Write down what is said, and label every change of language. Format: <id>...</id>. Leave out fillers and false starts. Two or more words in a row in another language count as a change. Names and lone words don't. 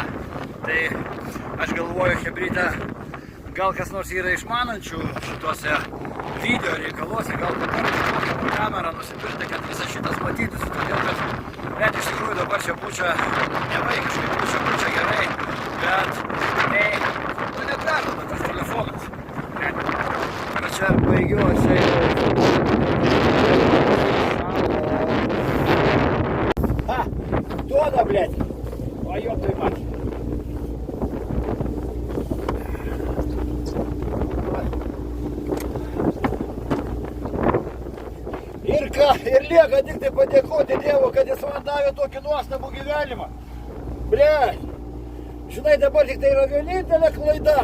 <lt>Tai aš galvoju, hebrytė, gal kas nors yra išmanančių šituose video reikaluose, gal kokią kamerą nusipirkti, kad visas šitas matytųsi. Todėl, kad net iš tikrųjų dabar čia pučia nevaikiškai, pučia gerai, bet tai neperduoda tas telefonas. Ir čia baigiu, čia Дуода,</lt> <ru>блядь, твою ты мать.</ru> <lt>Ir lieka tik tai padėkoti Dievui, kad jis man davė tokį nuostabų gyvenimą. Blėt, žinai, dabar tik tai yra vienintelė klaida.</lt>